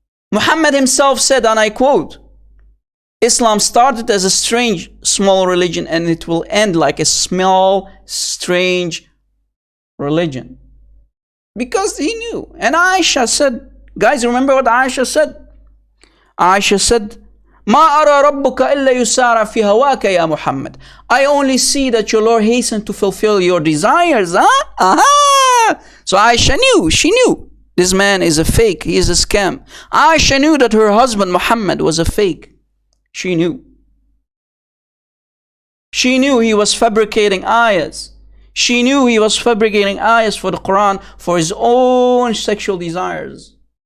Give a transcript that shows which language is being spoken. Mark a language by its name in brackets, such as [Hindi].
[English] Muhammad himself said, and I quote, Islam started as a strange, small religion, and it will end like a small, strange religion. Because he knew. And Aisha said, guys, remember what Aisha said? Aisha said, [Arabic] ما أرى ربك إلا يسارع في هواك يا محمد. [English] I only see that your Lord hastened to fulfill your desires. Huh? Aha! So Aisha knew, she knew. This man is a fake, he is a scam. Aisha knew that her husband Muhammad was a fake. She knew. She knew he was fabricating ayahs. She knew he was fabricating ayahs for the Quran for his own sexual desires.